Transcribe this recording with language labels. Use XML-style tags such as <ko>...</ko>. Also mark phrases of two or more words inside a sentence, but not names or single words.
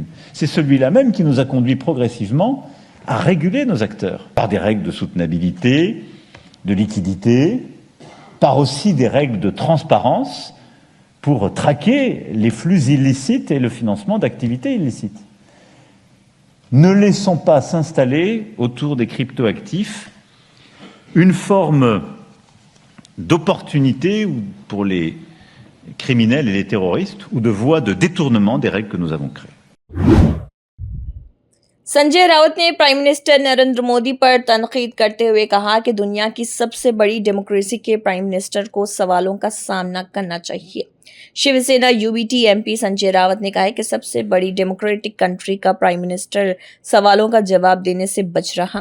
<fr>C'est celui-là même qui nous a conduit progressivement à réguler nos acteurs par des règles de soutenabilité, de liquidité, par aussi des règles de transparence pour traquer les flux illicites et le financement d'activités illicites. Ne laissons pas s'installer autour des cryptoactifs une forme d'opportunité pour les criminels et les terroristes ou de voie de détournement des règles que nous avons créées.</fr> <hi>संजय राउत ने</hi> <en>prime minister</en> <hi>नरेंद्र मोदी पर तनकीद करते हुए कहा कि दुनिया की सबसे बड़ी डेमोक्रेसी के</hi> <en>prime minister</en> <hi>को सवालों का सामना करना चाहिए। शिवसेना यूबीटी एमपी संजय राउत ने कहा है कि सबसे बड़ी</hi> <en>democratic country</en> <hi>का</hi> <en>prime minister</en> <hi>सवालों का जवाब देने से बच रहा।</hi>